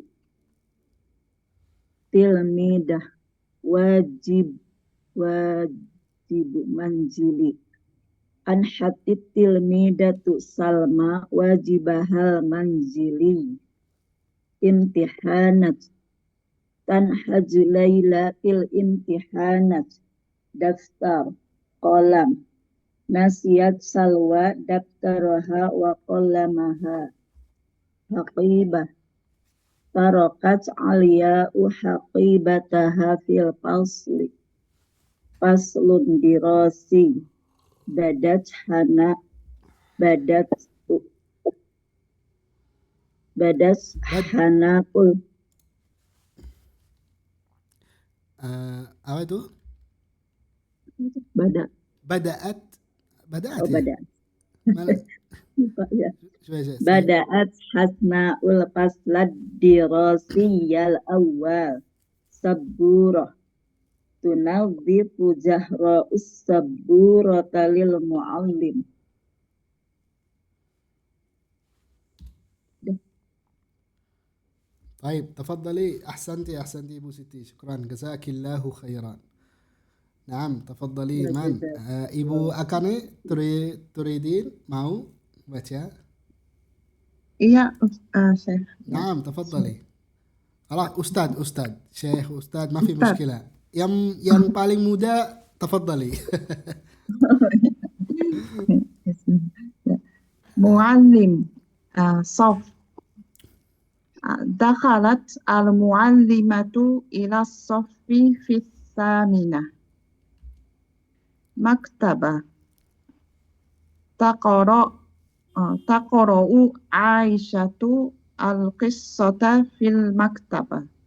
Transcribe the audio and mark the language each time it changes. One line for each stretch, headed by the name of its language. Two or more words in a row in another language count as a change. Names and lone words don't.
Arabic: تلميذة. واجب منزلي. أنهت التلميذة سلمى واجبها المنزلي. امتحانات. تنجح ليلى في الامتحانات. دفتر، قلم. نسيت سلوى دفترها وقلمها. حقيبة. تركت علياء حقيبتها في الفصل. فصل دراسي. بدأت هنا. بدأت بدأت Bad hanakul.
Indonesian: apa itu?
Arabic: Badat. Bada'at Oh,
Indonesian: ya?
Arabic: badat.
Indonesian: Mana? Lupa ya. Saya
Arabic: بدأت حسناء الفصل الدراسي الأول. سبورة. تنظف زهراء السبورة للمعلم. طيب تفضلي. أحسنتي أبو ستي، شكرا جزاك الله خيرا. نعم تفضلي. من Ibu Akane تريدين
Indonesian: mau baca؟ Iya, Syekh. Ya.
Arabic: نعم تفضلي. خلاص أستاذ شيخ أستاذ ما في Ustaz. مشكلة.
Indonesian: yang paling muda تفضلي. Ya.
Arabic: معلم. صف. دخلت المعلمة إلى الصف في الثامنة. Maktaba. تقرأ عائشة القصة في المكتبة.